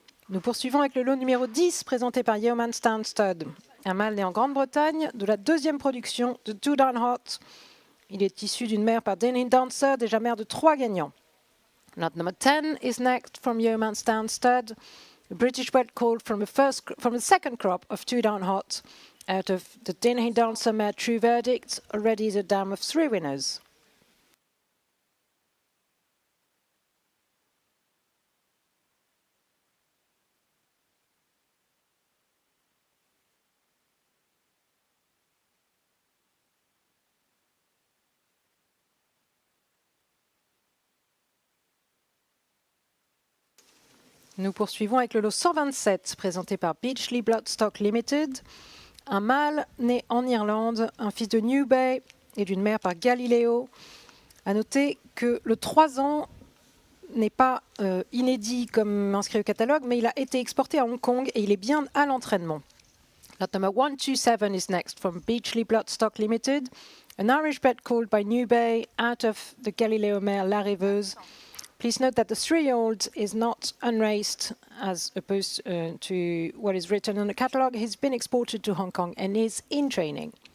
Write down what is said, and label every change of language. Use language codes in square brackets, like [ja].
[fr] Nous poursuivons avec le lot numéro 10 présenté par Yeoman's Town Stud. Un mâle né en Grande-Bretagne de la deuxième production de Two Down Hot. Il est issu d'une mère par Denny Dancer, déjà mère de 3 gagnants. [en] Lot number 10 is next from Yeoman's Town Stud, a British bred colt from the second crop of Two Down Hot Out of the Dennehy Dancer mare True Verdict, already the dam of 3 winners. [fr] Nous poursuivons avec le lot 127, présenté par Beachley Bloodstock Limited. Un mâle né en Irlande, un fils de New Bay et d'une mère par Galileo. À noter que le 3 ans n'est pas inédit comme inscrit au catalogue, mais il a été exporté à Hong Kong et il est bien à l'entraînement. [en] Lot number 127 is next from Beachley Bloodstock Limited, an Irish bred called by New Bay out of the Galileo mare La Rêveuse. Please note that the 3-year-old is not unraced as opposed to what is written on the catalogue. He's been exported to Hong Kong and is in training.